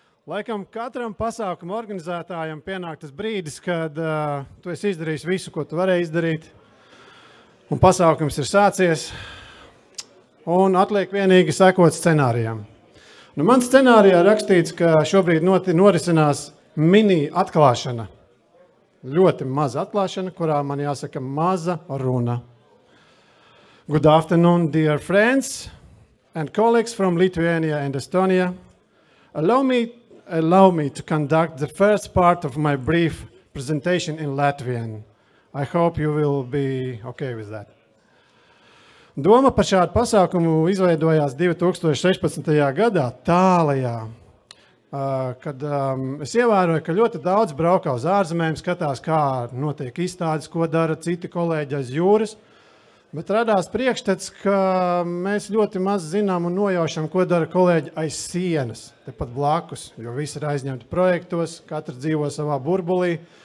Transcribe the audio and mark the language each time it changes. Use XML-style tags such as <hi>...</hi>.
<lv>Laikam katram pasākuma organizētājam pienāk tas brīdis, kad tu esi izdarījis visu, ko tu varēji izdarīt, un pasākums ir sācies, un atliek vienīgi sekot scenārijam. Man scenārijā rakstīts, ka šobrīd norisinās mini atklāšana. Ļoti maza atklāšana, kurā man jāsaka maza runa.</lv> <en>Good afternoon, dear friends and colleagues from Lithuania and Estonia. Allow me to conduct the first part of my brief presentation in Latvian. I hope you will be okay with that.</en> <lv>Doma par šādu pasākumu izveidojās 2016. gadā, tālajā, kad es ievēroju, ka ļoti daudz braukā uz ārzemēm, skatās, kā notiek izstādes, ko dara citi kolēģi aiz jūras. Bet radās priekšstats, ka mēs ļoti maz zinām un nojaušam, ko dara kolēģi aiz sienas, tepat blakus, jo visi ir aizņemti projektos, katrs dzīvo savā burbulī.</lv>